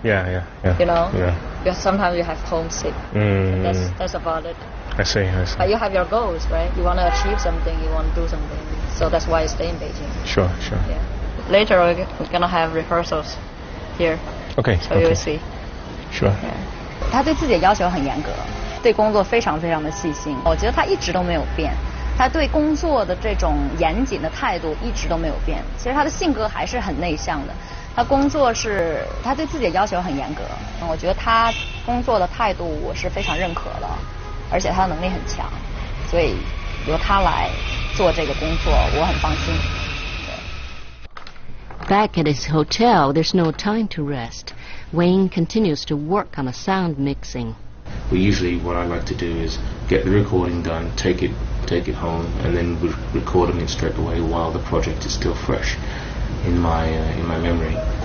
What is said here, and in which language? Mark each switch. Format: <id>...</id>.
<en>Yeah. You know? Yeah. Because sometimes you have homesick. That's about it. I see. But you have your goals, right? You want to achieve something, you want to do something. So that's why you stay in Beijing. Sure. Yeah. Later we're gonna have rehearsals here. Okay. So you'll see. Sure.</en> <zh>他对自己的要求很严格，对工作非常非常的细心。我觉得他一直都没有变，他对工作的这种严谨的态度一直都没有变。其实他的性格还是很内向的，他工作是他对自己的要求很严格。我觉得他工作的态度我是非常认可的，而且他的能力很强，所以由他来做这个工作，我很放心。</zh> <en>Back at his hotel, there's no time to rest. Wayne continues to work on the sound mixing. What I like to do is get the recording done, take it home, and then record them in straight away while the project is still fresh in my memory.</en>